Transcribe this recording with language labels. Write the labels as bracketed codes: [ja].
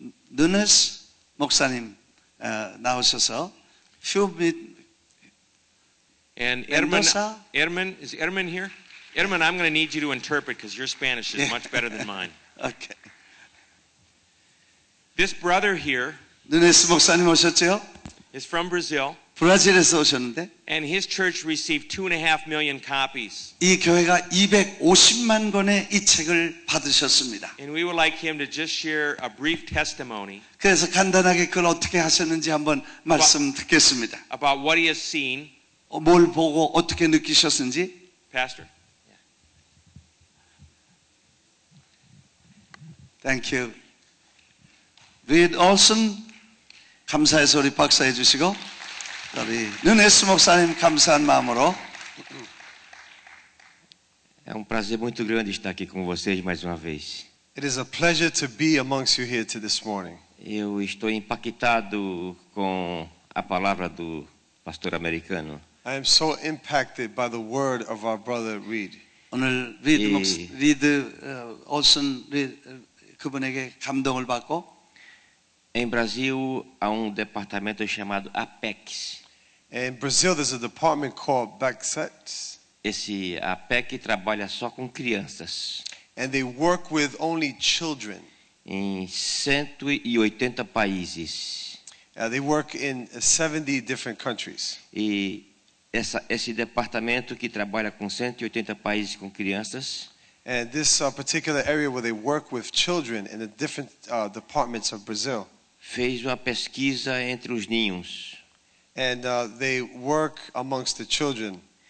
[ko] 누네스 목사님 나오셔서 [en] few minutes and Mendoza? Edmund, is Edmund here? Edmund, I'm going to need you to interpret because your Spanish is much better than mine. Okay. This brother here [ko] 누네스 목사님 오셨죠? [en] is from Brazil, [ko] 브라질에서 오셨는데 [en] and his church received 2.5 million copies. [ko] 이 교회가 250만 권의 이 책을 받으셨습니다. [en] And we would like him to just share a brief testimony [ko] 그래서 간단하게 그걸 어떻게 하셨는지 한번 말씀 듣겠습니다. [en] about what he has seen. [ko] 뭘 보고 어떻게 느끼셨는지. [en] Pastor. Thank you. [ko] Reed Olson 감사해서 우리 박사해 주시고 우리 누네스 목사님 감사한 마음으로 [pt] É prazer muito grande estar aqui com vocês mais uma vez. [en] It is a pleasure to be amongst you here this morning. [pt] Eu estou impactado com a palavra do pastor americano. [en] I am so impacted by the word of our brother Reed. [ko] 오늘 리드 올슨 그분에게 감동을 받고 [pt] Em Brasil há departamento chamado Apex. [en] In Brazil, there's a department called BACSET, [pt] Esse APEC trabalha só com crianças [en] and they work with only children. [pt] em 180 países. [en] They work in 70 different countries. [pt] E esse departamento que trabalha com 180 países com crianças [en] And this particular area where they work with children in the different departments of Brazil. [pt] fez uma pesquisa entre os ninhos. [en] And they work amongst the children.